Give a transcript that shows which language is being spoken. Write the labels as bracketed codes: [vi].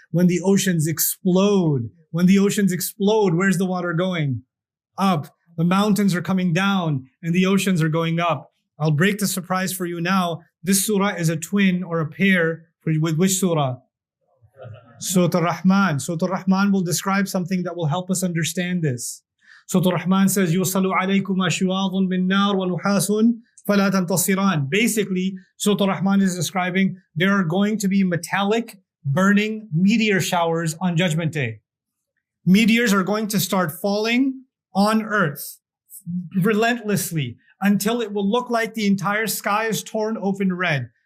[en] When the oceans explode. When the oceans explode, where's the water going? Up. The mountains are coming down and the oceans are going up. I'll break the surprise for you now. This surah is a twin or a pair with which surah? Surah Al-Rahman. Surah Al-Rahman will describe something that will help us understand this. Surah Al-Rahman says, [ar] يُرْسَلُ عَلَيْكُمَا شِوَاظٌ مِّن نَّارٍ وَنُحَاسٌ فَلَا تَنْتَصِرَانِ. [en] Basically, Surah Al-Rahman is describing there are going to be metallic, burning meteor showers on Judgment Day. Meteors are going to start falling on earth relentlessly until it will look like the entire sky is torn open red.